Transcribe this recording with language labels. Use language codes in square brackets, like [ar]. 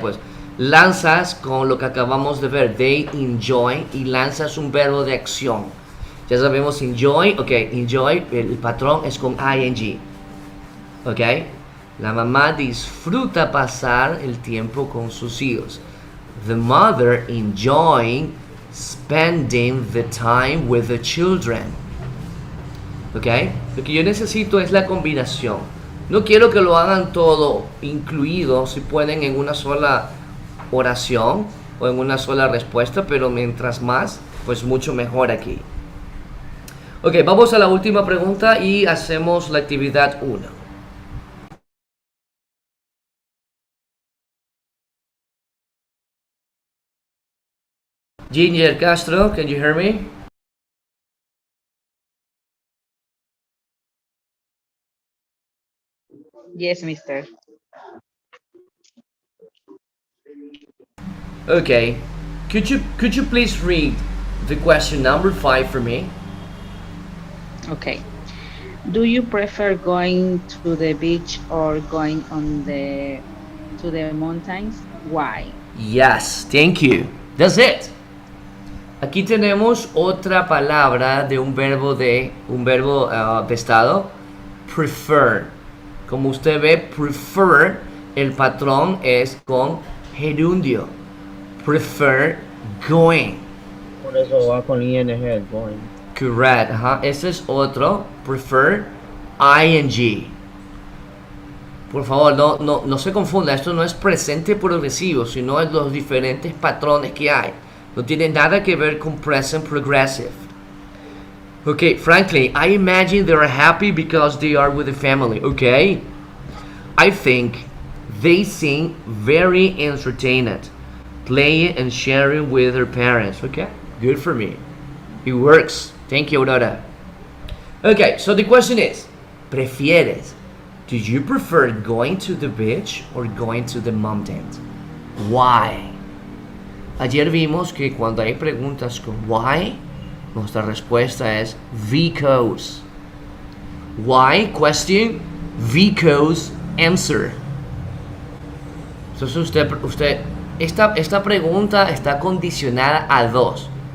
[es] Pues lanzas con lo que acabamos de ver, they enjoy, y lanzas un verbo de acción. Ya sabemos enjoy, ok, enjoy, el patrón es con ing, ok. La mamá disfruta pasar el tiempo con sus hijos. [en] The mother enjoying spending the time with the children. [es] ¿Ok? Lo que yo necesito es la combinación. No quiero que lo hagan todo incluido, si pueden, en una sola oración o en una sola respuesta, pero mientras más, pues mucho mejor aquí. Ok, vamos a la última pregunta y hacemos la actividad 1. [en] Ginger Castro, can you hear me? Yes, mister. Okay. Could you please read the question number 5 for me. Okay. Do you prefer going to the beach or going to the mountains? Why? Yes, thank you. That's it. [es] Aquí tenemos otra palabra de un verbo de estado, prefer. Como usted ve, prefer, el patrón es con gerundio. [en] Prefer going. [es] Por eso va con ing, going. Correct. Ese es otro. Prefer ing. Por favor, no se confunda. Esto no es presente progresivo, sino es los diferentes patrones que hay. No tiene nada que ver con present progressive. [en] Okay, frankly, I imagine they are happy because they are with the family. Okay, I think they seem very entertained, playing and sharing with their parents. Okay, good for me. It works. Thank you, Aurora. Okay, so the question is, ¿prefieres? Do you prefer going to the beach or going to the mountains? Why? [es] Ayer vimos que cuando hay preguntas con why, nuestra respuesta es because. [en] Why? Question. Because. Answer. [es] Entonces esta pregunta está condicionada a dos.